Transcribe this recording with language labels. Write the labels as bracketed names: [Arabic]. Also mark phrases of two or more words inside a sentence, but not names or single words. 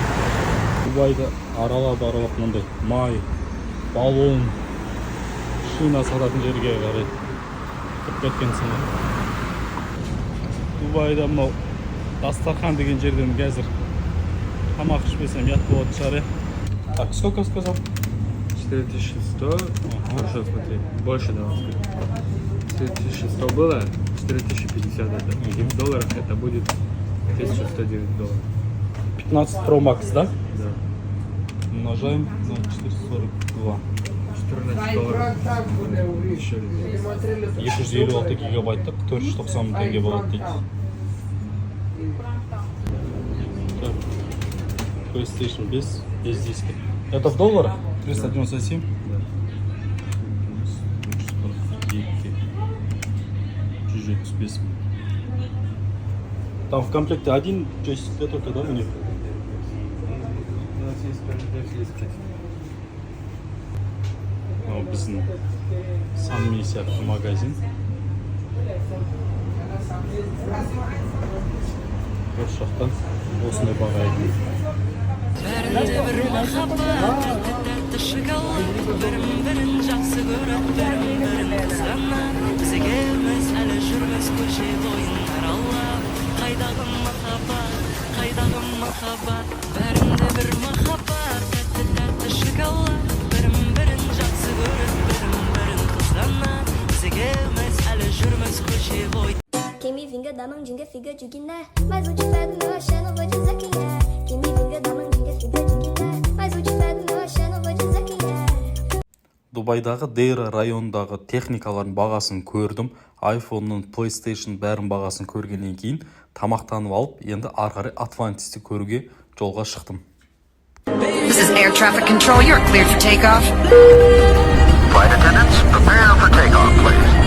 [Kazakh] Дубайды аралап мындай май, баллон, шина сататын жерге қарайды. Кеткенсің. Дубайда мынау дастархан деген жерден қазір тамақ ішпесем ят болады шығар. [Russian] Так, сколько сказал? 4100. Хорошо, смотри. Больше давай. 4100 было, 4050 это. И в долларах это будет 1109 долларов. 15 Pro Max, да? Да. Умножаем на 442. 14 долларов. Еще [Kazakh] 256 гигабайттық 490 теңге болады дейді. [Russian] PlayStation 5 без диска. Это в долларах? 397? Да. 175. Там в комплекте один джойстик только, да, у них? У нас есть комплект, есть честно. [Kazakh] Біздің самый сияқты магазин. Бір шақтан осындай баға екен. Бәрінде бір махаббат, тәтті шоколад, бірін жақсы көріп, бірін қызғанады. Бізге келмес, әлі жүрмес көше бойын аралап. Қайдағы махаббат, бәрінде бір махаббат, тәтті шоколад, бірін жақсы көріп, бірін қызғанады. Бізге келмес, әлі жүрмес көше бойын. [Portuguese] Quem me vinga da mandinga fica de Guiné, mas o de pé do meu axé não vou dizer quem é. Quem me vinga da mandinga fica de Guiné, mas o de pé do meu axé não vou dizer quem é. [Kazakh] Дубайдағы Дейра районындағы техникалардың бағасын көрдім. iPhone'ның, PlayStation бәрін бағасын көргеннен кейін тамақтанып алып, енді арқары Atlantis'ті көруге жолға шықтым. [English] This is air traffic control. You're cleared for takeoff. Flight attendants, prepare for takeoff, please.